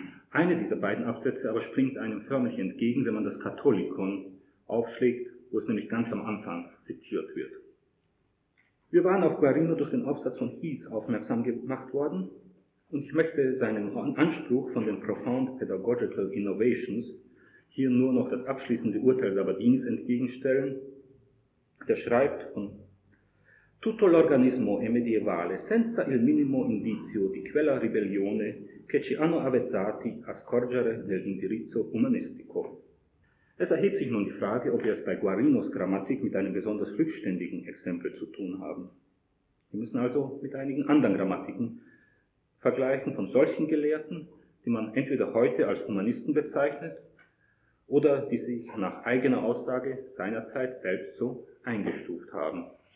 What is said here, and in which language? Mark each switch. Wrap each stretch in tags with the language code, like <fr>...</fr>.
<de>Eine dieser beiden Absätze aber springt einem förmlich entgegen, wenn man das Katholikon aufschlägt, wo es nämlich ganz am Anfang zitiert wird. Wir waren auf Guarino durch den Aufsatz von Heath aufmerksam gemacht worden und ich möchte seinem Anspruch von den</de> <en>Profound Pedagogical Innovations</en> <de>hier nur noch das abschließende Urteil Sabadinis entgegenstellen. Der schreibt von</de> <it>Tutto l'organismo è medievale, senza il minimo indizio di quella ribellione che ci hanno avvezzati a scorgere nell'indirizzo umanistico.</it> <de>Es erhebt sich nun die Frage, ob wir es bei Guarinos Grammatik mit einem besonders rückständigen Exempel zu tun haben. Wir müssen also mit einigen anderen Grammatiken vergleichen von solchen Gelehrten, die man entweder heute als Humanisten bezeichnet oder die sich nach eigener Aussage seinerzeit selbst so eingestuft haben.</de>